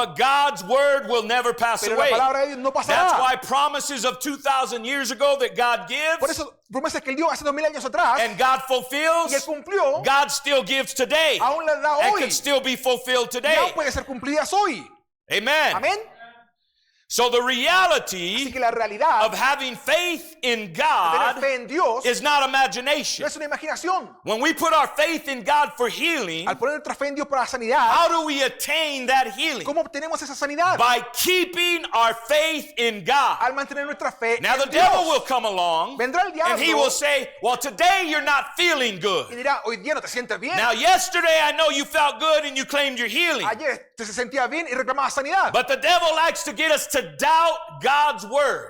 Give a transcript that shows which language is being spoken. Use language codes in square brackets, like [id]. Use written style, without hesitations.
[en] but God's Word will never pass [es] Pero la [en] away. [es] palabra de Dios no [en] That's [es] pasará. [en] why promises of 2,000 years ago that God [es] Por [en] gives [es] eso, promesas que Él dio hace 2000 años atrás [en] and God [es] y Él [en] fulfills, [es] cumplió, [en] God still gives today [es] aún las da [en] and [es] hoy. [en] can still be fulfilled [es] Y [en] today. [es] aún puede ser cumplidas hoy. [en] Amen. [es] Amén. [en] So the [es] Así [en] reality [es] que la realidad [en] of having faith in [es] de tener [en] God [es] fe en Dios [en] is not [es] no [en] imagination. [es] es una imaginación. [en] When we put our faith in God for healing, [es] Al poner nuestra fe en Dios para la sanidad, [en] how do we attain that healing? [es] ¿cómo obtenemos esa sanidad? [en] By keeping our faith in God. [es] Al mantener nuestra fe [en] Now the [es] en [en] devil [es] Dios. [en] will come along [es] Vendrá el [en] and he [es] diablo [en] will say, well, today you're not feeling [es] y [en] good. [es] dirá, hoy día no te sientes bien. [en] Now yesterday I know you felt good and you claimed your healing. [es] Ayer te sentías bien y reclamabas sanidad. [en] But the devil likes to get us to doubt God's word.